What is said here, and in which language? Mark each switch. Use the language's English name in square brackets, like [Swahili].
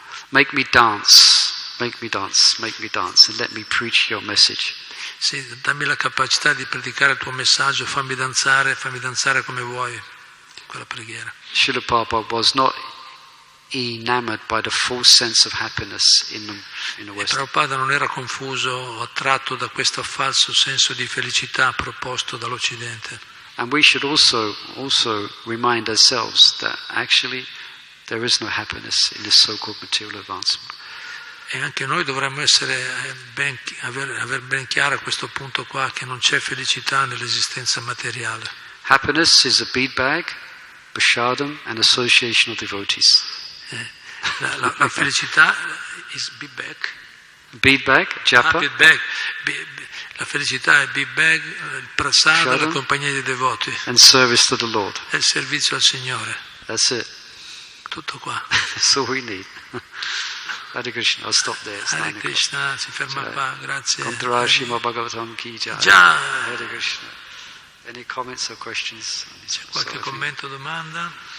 [English] Make me dance, and let me preach your message. [Italian] Sì, dammi la capacità di predicare il tuo messaggio, fammi danzare come vuoi, quella preghiera. [English] Srila Prabhupada was not enamored by the false sense of happiness in the West. [Italian] Prabhupada non era confuso o attratto da questo falso senso di felicità proposto dall'Occidente. [English] And we should also remind ourselves that actually there is no happiness in this so-called material advancement. [Italian] E anche noi dovremmo aver ben chiaro questo punto qua, che non c'è felicità nell'esistenza materiale. [English] Happiness is a bead bag, prashadam, and association of devotees. [Italian] La felicità [English] is bead bag. Bead bag, japa. Bead bag. [Italian] La felicità è bead bag, il prasada, la compagnia dei devoti. [English] And service to the Lord. [Italian] È il servizio al Signore. [English] That's it. [Italian] Tutto qua. [English] That's all we need. Hare Krishna, I'll stop there. [Italian] Hare Krishna, si ferma qua, grazie. [Hindi] Contra Srimad-Bhagavatam ki jai. Hare Krishna. [English] Any comments or questions? [Italian] C'è qualche commento o domanda?